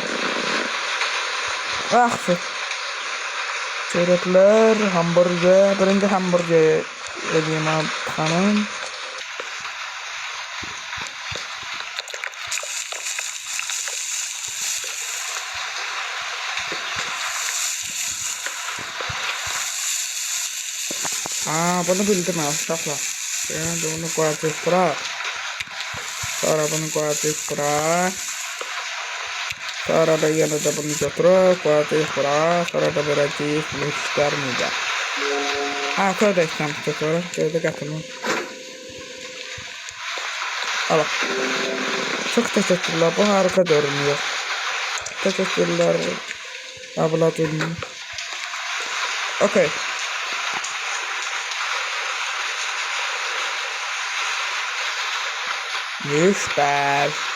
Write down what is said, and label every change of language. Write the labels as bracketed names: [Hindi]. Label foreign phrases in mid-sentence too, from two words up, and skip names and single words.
[Turkish] Ah çörekler, hamburger, birinci hamburger edeyim hanım. [Azerbaijani] Bunu bildim uşaqlar. Şimdi bunu qoyacağıq bura. Sonra bunu qoyacağıq bura. Sonra da yenə də bunu götürüb qoyacağıq bura. Sonra da verəcəyik müştərimizə. Köydə istəmişdik sonra. Köydə gətirməm. Ala. [Turkish] Çok teşekkürler. Bu harika görünüyor. Teşekkürler. Ablacığım. Okey. Süper.